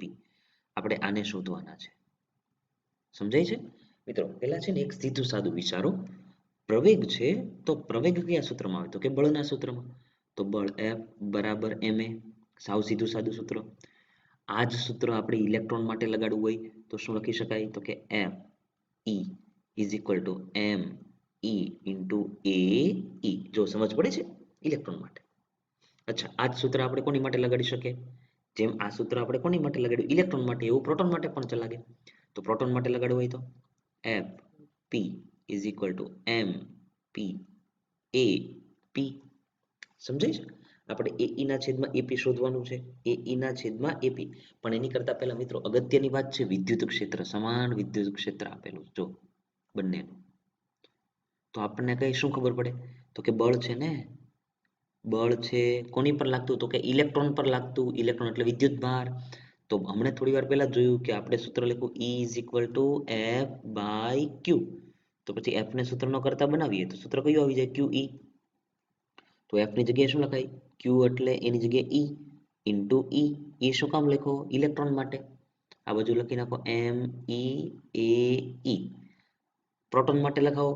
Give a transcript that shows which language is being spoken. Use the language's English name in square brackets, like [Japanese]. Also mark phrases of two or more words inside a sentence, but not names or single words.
[Gujarati] આપણે આને શોધવાના છે. સમજાય છે? મિત્રો પહેલા છે ને એક સીધું સાદું વિચારો. પ્રવેગ છે તો પ્રવેગ કયા સૂત્રમાં આવે તો કે બળના સૂત્રમાં. તો બળ F બરાબર ma. સાવ સીધું સાદું સૂત્ર. આ જ સૂત્ર આપણે ઇલેક્ટ્રોન માટે લગાડવું હોય તો શું લખી શકાય તો કે [English] F E is equal to m E into AE. [Gujarati] જો સમજ પડે છે ઇલેક્ટ્રોન માટે. અચ્છા આ જ સૂત્ર આપણે કોની માટે લગાડી શકીએ? જેમ આ સૂત્ર આપણે કોની માટે લગાડ્યું ઇલેક્ટ્રોન માટે એવું પ્રોટોન માટે પણ લાગે. તો પ્રોટોન માટે લગાડવું હોય તો [English] F P is equal to m P A P. [Gujarati] સમજાય છે? આપણે AE ના છેદમાં AP શોધવાનું છે. AE ના છેદમાં AP. પણ એની કરતા પહેલા મિત્રો અગત્યની વાત છે વિદ્યુત ક્ષેત્ર. સમાન વિદ્યુત ક્ષેત્ર આપેલું જો બંનેનું. તો આપણને કઈ શું ખબર પડે તો કે બળ છે ને. બળ છે કોની પર લાગતું તો કે ઇલેક્ટ્રોન પર લાગતું. ઇલેક્ટ્રોન એટલે વિદ્યુત ભાર. તો હમણાં થોડી વાર પહેલા જોયું કે આપણે સૂત્ર લખ્યું [English] E is equal to F by Q. [Gujarati] તો પછી F ને સૂત્રનો કરતા બનાવીએ તો સૂત્ર કયું આવી જાય QE. તો F ની જગ્યાએ શું લખાય Q એટલે એની જગ્યાએ E ઇન્ટુ E. એ શું કામ લખો ઇલેક્ટ્રોન માટે. આ બાજુ લખી નાખો MEAE. પ્રોટોન માટે લખાવો.